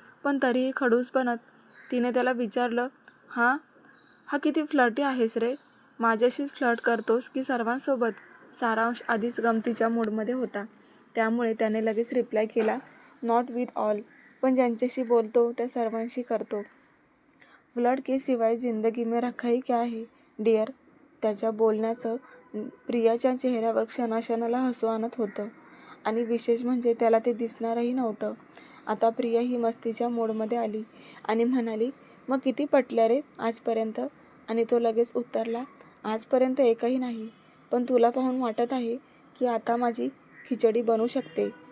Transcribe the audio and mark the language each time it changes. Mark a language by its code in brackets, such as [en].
[mr] पण तरीही खडूस बनत तिने त्याला विचारलं, हा किती फ्लर्टी आहेस रे. माझ्याशीच फ्लर्ट करतोस की सर्वांसोबत? सारांश आधीच गमतीच्या मूडमध्ये होता. त्यामुळे त्याने लगेच रिप्लाय केला, [en] not with all, [mr] पण ज्यांच्याशी बोलतो त्या सर्वांशी करतो. [hi] फ्लर्ट के सिवाय जिंदगी में रखा ही क्या है डिअर. [mr] त्याच्या बोलण्याचं प्रियाच्या चेहऱ्यावर क्षणाक्षणाला हसू आणत होतं. आणि विशेष म्हणजे त्याला ते दिसणारही नव्हतं. आता प्रिया ही मस्तीच्या मूडमध्ये आली आणि म्हणाली, मग किती पटल्या रे आजपर्यंत? आणि तो लगेच उत्तरला, आजपर्यंत एकही नाही, पण तुला पाहून वाटत आहे की आता माझी खिचडी बनू शकते.